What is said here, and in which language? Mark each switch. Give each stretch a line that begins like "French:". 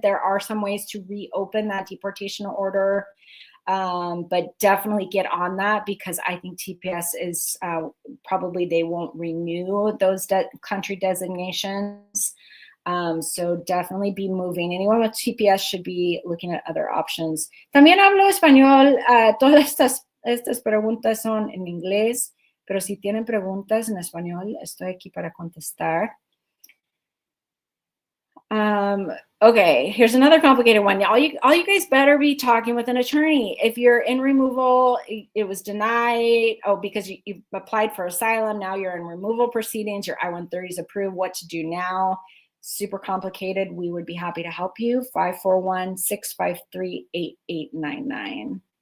English: There are some ways to reopen that deportation order, but definitely get on that, because I think TPS is probably they won't renew those country designations. So definitely be moving. Anyone with TPS should be looking at other options.
Spanish: También hablo español. Todas estas preguntas son en inglés, pero si tienen preguntas en español, estoy aquí para contestar.
English: Okay, here's another complicated one. All you guys better be talking with an attorney. If you're in removal, it was denied, because you applied for asylum, now you're in removal proceedings, your I-130 is approved, what to do now? Super complicated. We would be happy to help you. 541-653-8899.